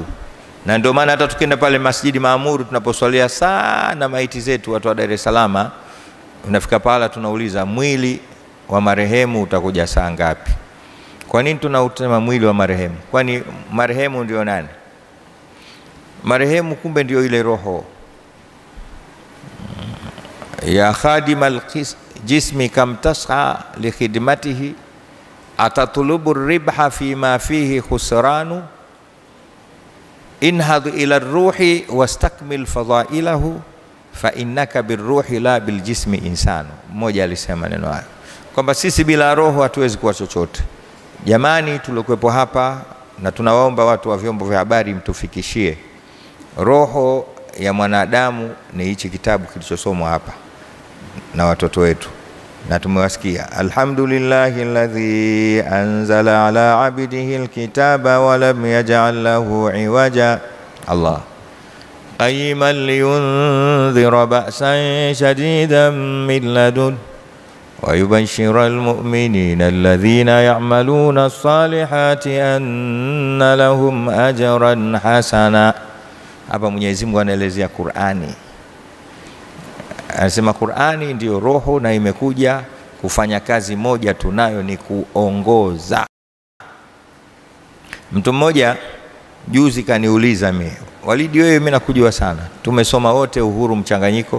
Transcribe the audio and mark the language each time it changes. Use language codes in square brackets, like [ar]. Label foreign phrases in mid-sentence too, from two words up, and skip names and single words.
[sw] Na ndio maana hata tukienda pale Masjidi Maamuru tunaposwalia sana maiti zetu, watu wa Dar es Salaam, unafika pala tunauliza mwili wa marehemu utakuja saa ngapi? Kwa nini tunautema mwili wa marehemu? Kwani marehemu ndio nani? Marehemu kumbe ndio ile roho. [ar] يا خادم الجسم كم تسعى لخدمته أتطلب الربح فيما فيه خسران انهض إلى الروح واستكمل فضائله فإنك بالروح لا بالجسم إنسان. [sw] Mmoja alisema neno hayo kwamba sisi bila roho hatuwezi kuwa chochote. Jamani, tulikuwepo hapa na tunawaomba watu wa vyombo vya habari mtufikishie roho ya mwanadamu ni hichi kitabu kilichosomwa hapa na watoto wetu, na tumewasikia. [ar] الحمد لله الذي أنزل على عبده الكتاب ولم يجعل له عوجا. الله قيما لينذر بأسا شديدا من لدن ويبشر المؤمنين الذين يعملون الصالحات أن لهم أجرا حسنا. [sw] Hapa Mwenyezi Mungu anaelezea Qur'ani. Anasema Qur'ani ndio roho na imekuja kufanya kazi moja tunayo, ni kuongoza. Mtu mmoja juzi kaniuliza mimi, Walidi wewe mimi nakujua sana, tumesoma wote Uhuru Mchanganyiko.